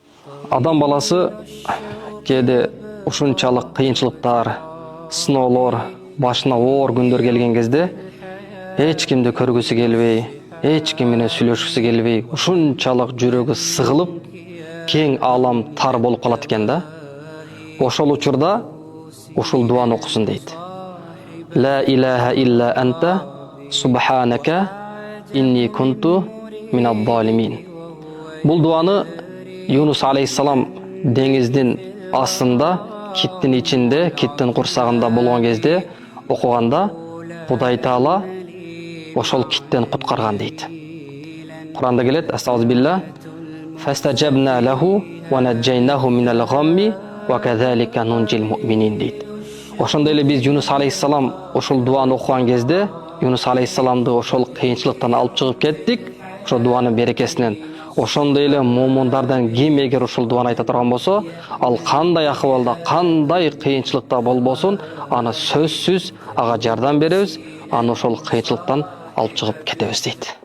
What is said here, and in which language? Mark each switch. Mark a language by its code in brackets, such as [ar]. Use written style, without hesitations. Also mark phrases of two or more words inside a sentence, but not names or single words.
[ky] Адам баласы кеде ушунчалык кыйынчылыктар, сыноолор, башына оор күндөр келген кезде эч кимди көргүсү келбей, эч ким менен сүйлөшкүсү келбей, ушунчалык жүрөгү сыгылып, кең алам тар болуп калат экен да. Ошол учурда ушул дуаны окусун дейт. [ar] لا إله إلا أنت سبحانك إني كنت من الظالمين. [ky] Бул дуаны Юнус алейхиссалам деңиздин астында, киттин ичинде, киттин курсагында болгон кезде окуганда Кудай Таала ошол киттен куткарган дейт. Куранда келет: [ar] أستغفر الله فاستجبنا له ونجيناه من الغم وكذلك ننجي المؤمنين дейт. [ky] Ошондой эле биз Юнус алейхиссалам ошол дуаны окуган кезде Юнус алейхиссаламды ошол кыйынчылыктан алып чыгып кеттик, ошол дуанын берекесинен. Ошондой эле муумундардан ким эгер ушул дуаны айта турган болсо, ал кандай акыбалда, кандай кыйынчылыкта болбосун, аны сөзсүз ага жардам беребиз, аны ошол кыйынчылыктан алып чыгып кетебиз дейт.